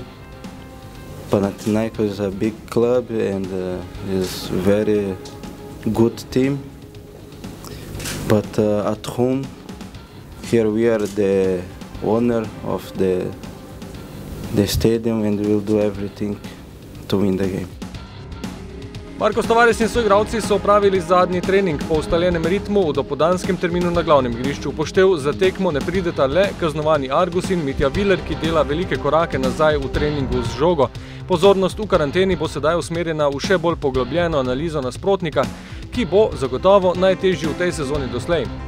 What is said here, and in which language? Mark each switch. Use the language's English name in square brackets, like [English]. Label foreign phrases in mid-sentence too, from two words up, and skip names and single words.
[English] Panathinaikos is a big club and is very good team. But at home, here we are the owner of the stadium and we will do everything to win the game. [Slovenian] Marko Tavares in soigralci so opravili zadnji trening po ustaljenem ritmu v dopoldanskem terminu na glavnem igrišču. Upoštev za tekmo ne prideta le kaznovani Argus in Mitja Viler, ki dela velike korake nazaj v treningu z žogo. Pozornost v karanteni bo sedaj usmerjena v še bolj poglobljeno analizo nasprotnika, ki bo zagotovo najtežji v tej sezoni doslej.